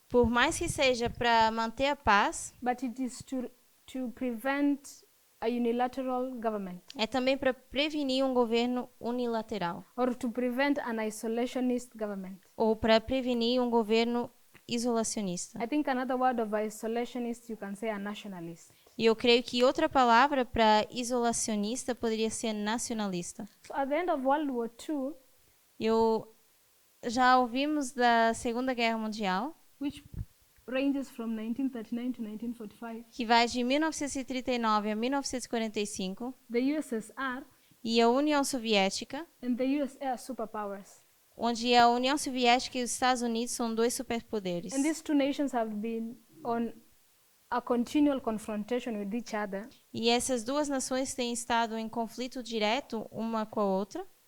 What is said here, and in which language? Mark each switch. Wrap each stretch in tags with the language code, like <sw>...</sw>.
<pt>por mais que seja para manter a paz,</pt> <en>but it is to prevent a unilateral government</en> <pt>é também para prevenir um governo unilateral</pt> <en>or to prevent an isolationist government.</en> <pt>ou para prevenir um governo isolacionista.</pt> <en>I think another word of isolationist, you can say a nationalist.</en> <pt>E eu creio que outra palavra para isolacionista poderia ser nacionalista.</pt> <en>So at the end of World War II,</en> <pt>Eu já ouvimos da Segunda Guerra Mundial,</pt> <en>which ranges from 1939 to 1945,</en> <pt>que vai de 1939 a 1945,</pt> <en>the USSR</en> <pt>e a União Soviética,</pt> <en>and the USA are superpowers.</en> <pt>onde a União Soviética e os Estados Unidos são dois superpoderes.</pt> <en>And these two nations have been on a continual confrontation with each other.</en> <pt>E essas duas nações têm estado em conflito direto uma com a outra.</pt>